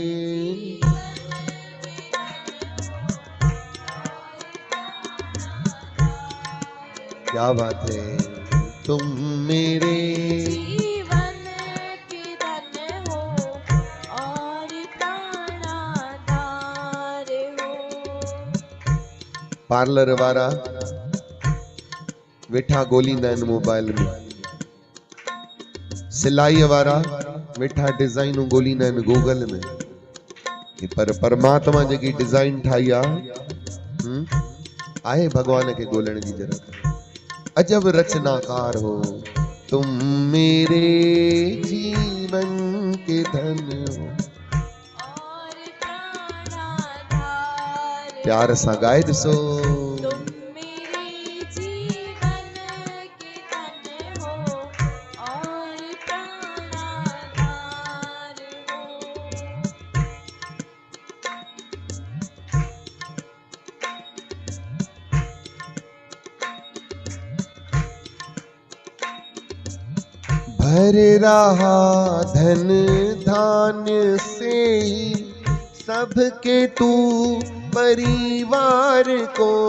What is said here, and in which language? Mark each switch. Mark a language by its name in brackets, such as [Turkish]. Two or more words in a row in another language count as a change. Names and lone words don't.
[Hindi] क्या बात है, तुम मेरे जीवन के धन हो और प्राणाधार हो। [Sindhi] पार्लर वारा वेठा ॻोल्हींदा आहिनि मोबाइल में, सिलाई वारा वेठा डिज़ाइनूं ॻोल्हींदा आहिनि गूगल में, पर परमात्मा जेकी डिज़ाइन ठाही आहे भगवान खे ॻोल्हण जी ज़रूरत। [Hindi] अजब रचनाकार हो तुम मेरे जीवन के धन हो। और प्राणाधार [Sindhi] प्यार सां गाए ॾिसो, [Hindi] तुम मेरे जीवन के धन हो और प्राणाधार हो। भर रहा धन धान्य से ही सबके तू परिवार को,